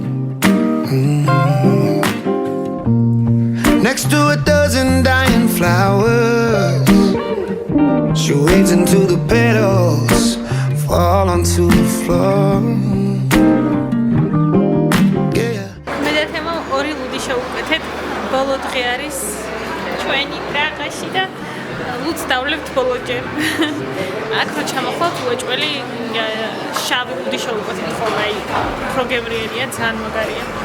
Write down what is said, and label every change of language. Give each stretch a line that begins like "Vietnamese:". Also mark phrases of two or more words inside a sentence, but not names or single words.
English: Next to a dozen dying flowers. She waits until the petals fall onto the floor. Yeah.
Georgian: მე და თემო ორი ლუდი შევუკეთეთ. ბოლო დღე არის ჩვენი პრაღაში და ლუდს დავლებთ ბოლოჯერ. აქ რო ჩამოხვალთ უეჭველი შავი ლუდი შევუკეთეთ ხოლმე. აი უფრო გემრიელია, ძალიან მაგარია.